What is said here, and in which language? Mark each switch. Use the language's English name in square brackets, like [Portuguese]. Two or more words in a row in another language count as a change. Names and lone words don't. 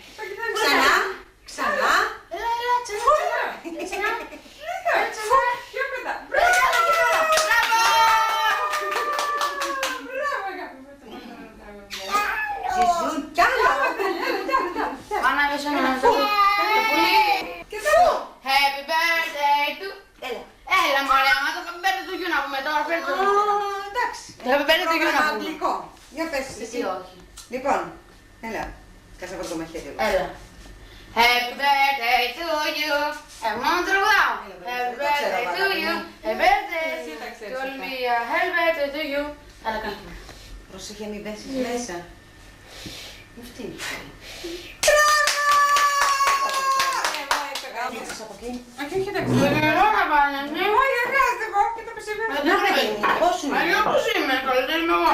[Greek] Ξανά. Ζουν κι άλλα. Άννα, δώσε ένα το πουλί. [English] Happy birthday to... [Greek] Έλα μωρέ, άμα το [English] happy birthday to you [Greek] να πούμε τώρα, φέρε το. Εντάξει. Το [English] happy birthday to you [Greek] να πούμε. Αγγλικό. Για πες Εσύ όχι. Λοιπόν, έλα. Κάτσε από το μαχαίρι. Έλα. [English] Happy birthday to you. [Greek] Μόνο τραγουδάω. [English] Happy birthday to you. Happy birthday to Ολυμπία. Happy birthday to you. [Greek] Έλα κάτω. Πρόσεχε μην πέσεις μέσα. Μη φτύνει. Μπράβο! Από εκεί. Όχι, εντάξει. Δεν ξέρω να πάνε, ναι. Όχι, δεν χρειάζεται εγώ και το πιστεύω. Πώς σου Αλλιώς είναι. πώς είμαι, καλύτερα είμαι εγώ.